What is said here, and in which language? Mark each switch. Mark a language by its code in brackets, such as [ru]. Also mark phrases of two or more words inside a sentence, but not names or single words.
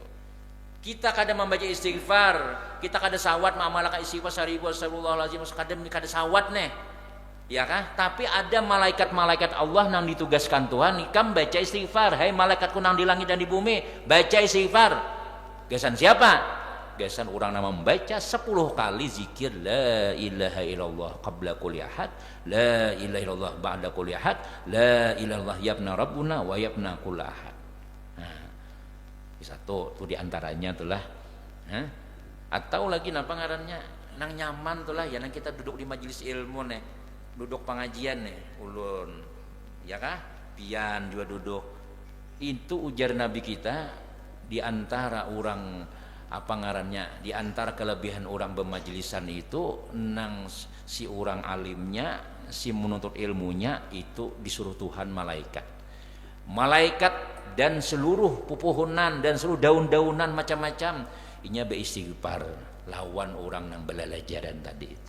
[bjn] Kita kadang membaca istighfar, kita kadang sawat ma'amalaka istighfar saribu [ar] أستغفر الله العظيم, [bjn] kadang sawat nih ya kah? Tapi ada malaikat-malaikat Allah yang ditugaskan Tuhan ikam baca istighfar, hai malaikatku nang di langit dan di bumi baca istighfar. Gasan siapa? Gasan orang yang membaca 10 kali zikir [ar] لا إله إلا الله قبل كل أحد لا إله إلا الله بعد كل أحد لا إله إلا الله يبنا ربنا ويبنا كل أحد. [bjn] Satu tuh diantaranya itulah atau lagi napa ngarannya nang nyaman tuh lah ya nang kita duduk di majelis ilmu nih, duduk pengajian nih ulun ya kah pian juga duduk itu ujar Nabi kita diantara orang apa ngarannya diantara kelebihan orang bermajlisan itu nang si orang alimnya si menuntut ilmunya itu disuruh Tuhan malaikat dan seluruh pupuhunan dan seluruh daun-daunan macam-macam inya beristighfar lawan orang yang belalajaran tadi itu.